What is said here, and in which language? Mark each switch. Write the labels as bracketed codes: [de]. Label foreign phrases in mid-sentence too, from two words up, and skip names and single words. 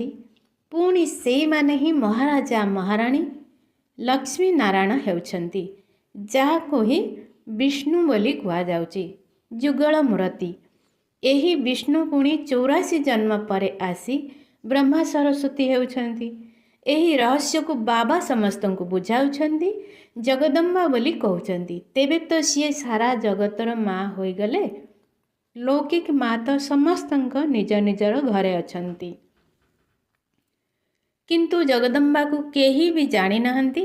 [or] ପୁଣି ସେଇ ମାନେ ହିଁ ମହାରାଜା ମହାରାଣୀ ଲକ୍ଷ୍ମୀ ନାରାୟଣ ହେଉଛନ୍ତି ଯାହାକୁ ହିଁ ବିଷ୍ଣୁ ବୋଲି କୁହା ଯାଉଛି। ଯୁଗଳ ମୂର୍ତ୍ତି ଏହି ବିଷ୍ଣୁ ପୁଣି 84 ଜନ୍ମ ପରେ ଆସି ବ୍ରହ୍ମା ସରସ୍ୱତୀ ହେଉଛନ୍ତି। ଏହି ରହସ୍ୟକୁ ବାବା ସମସ୍ତଙ୍କୁ ବୁଝାଉଛନ୍ତି, ଜଗଦମ୍ବା ବୋଲି କହୁଛନ୍ତି। ତେବେ ତ ସିଏ ସାରା ଜଗତର ମା ହୋଇଗଲେ। ଲୌକିକ ମା ତ ସମସ୍ତଙ୍କ ନିଜ ନିଜର ଘରେ ଅଛନ୍ତି, କିନ୍ତୁ ଜଗଦମ୍ବାକୁ କେହି ବି ଜାଣିନାହାନ୍ତି।